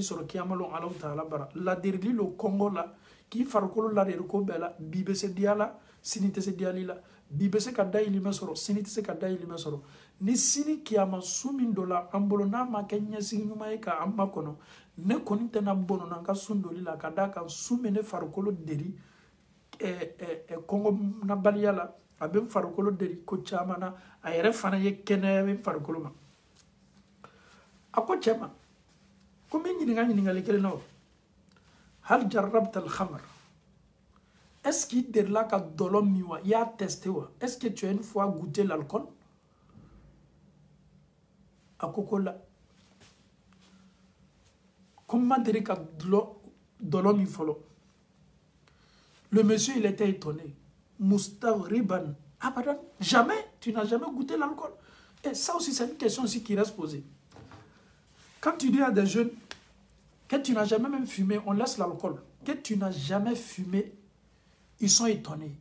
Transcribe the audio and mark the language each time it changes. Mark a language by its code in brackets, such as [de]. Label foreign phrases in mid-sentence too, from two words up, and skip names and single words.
[bm] sɔrɔ kiyama lon Alahu Taala bara ladirili lo kɔngɔ la k'i farikolo ladiri ko bɛɛ la bi bɛ se diya la sini tɛ se diyali la bi bɛ se ka dayirimɛ sɔrɔ sini tɛ se ka dayirimɛ sɔrɔ ni sini kiyama su min dɔ la an bolo n'a ma kɛ ɲɛsigi ɲuman ye k'an makɔnɔ ne kɔni tɛna bɔnɔ n ka sun doli la ka d'a kan su min ne farikolo deri kɔngɔ nabaliya la a bɛ n farikolo deri ko caman na a yɛrɛ fana ye kɛnɛya bɛ n farikolo ma a ko cɛ ma ko n bɛ ɲininkali kelen na o [ar] هل جربت الخمر. [fr] Est-ce qu'il te l'a [bm] ka dolo miwa, [fr] il a testé wa? Est-ce que tu as une fois goûté l'alcool? [bm] Akoko la. [fr] Comment dire [bm] ka dolo mi folo? [fr] Le monsieur il était étonné. [ar] Mustaghriban. [fr] Abadan, jamais, tu n'as jamais goûté l'alcool. Et ça aussi c'est une question aussi qui reste posée. Quand tu dis à des jeunes que tu n'as jamais même fumé, on laisse l'alcool. Que tu n'as jamais fumé, ils sont étonnés.